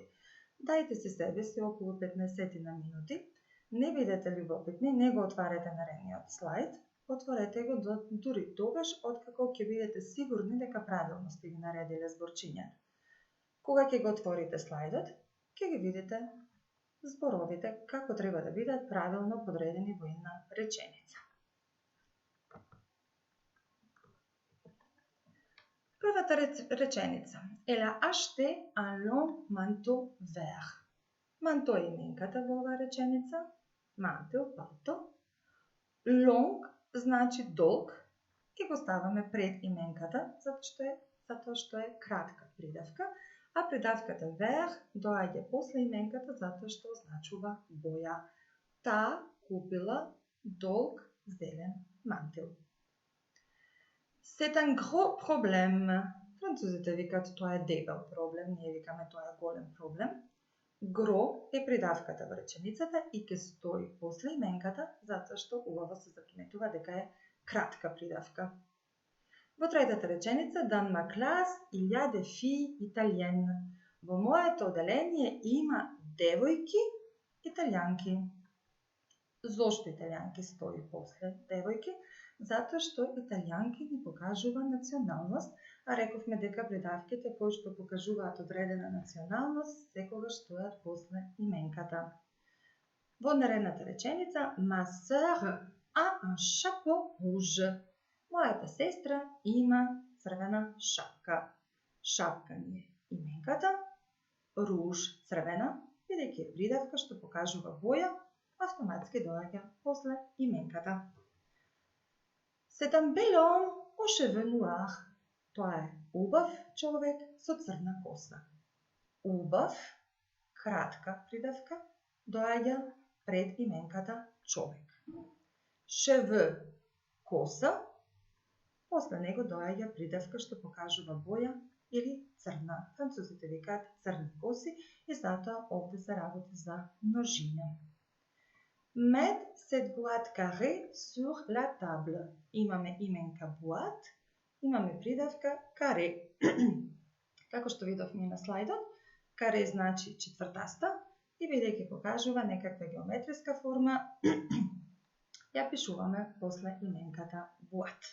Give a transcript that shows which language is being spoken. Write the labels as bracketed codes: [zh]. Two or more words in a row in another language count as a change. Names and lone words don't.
[mk] Дајте си себе си околу 15 на минути, не бидете љубопитни, не го отварете наредниот слайд, отворете го дури тогаш откако ќе бидете сигурни дека правилно сте ги наредиле зборчињата. Кога ќе го отворите слайдот, ќе ги видите зборовите како треба да бидат правилно подредени во една реченица. Првата реченица. [fr] Elle a acheté un long manteau vert. [mk] Манто е именката во оваа реченица. Мантел, палто. Long значи долг и го ставаме пред именката, затоа што е кратка придавка, а придавката vert доаѓа после именката затоа што означува боја. Таа купила долг зелен мантел. [fr] C'est un gros problème. [mk] Французите викаат тоа е дебел проблем, ние викаме тоа е голем проблем. Гро е придавката во реченицата и ќе стои после именката, затоа што убаво се заприметува дека е кратка придавка. Во третата реченица, [fr] dans ma classe il y a des filles italiennes. [mk] Во моето оделение има девојки италијанки. Зошто италијанки стои после девојки? Затоа што италијанки ни покажува националност, а рековме дека придавките кои што покажуваат одредена националност секогаш стојат после именката. Во наредната реченица, [fr] ma sœur a un chapeau rouge. [mk] Мојата сестра има црвена шапка. Шапка ни е именката, руж црвена, бидејќи е придавка што покажува боја, автоматски доаѓа после именката. [fr] C'est un bel homme aux cheveux noirs. [mk] Тоа е убав човек со црна коса. Убав, кратка придавка, доаѓа пред именката човек. Cheveux, коса, после него доаѓа придавка што покажува боја или црна. Французите викаат црни коси и затоа овде се работи за множина. [fr] Mets cette boîte carrée sur la table. [mk] Имаме именка boîte, имаме придавка carré. Како што видовме на слайдот, carré значи четвртаста и бидејќи покажува некаква геометриска форма, ја пишуваме после именката boîte.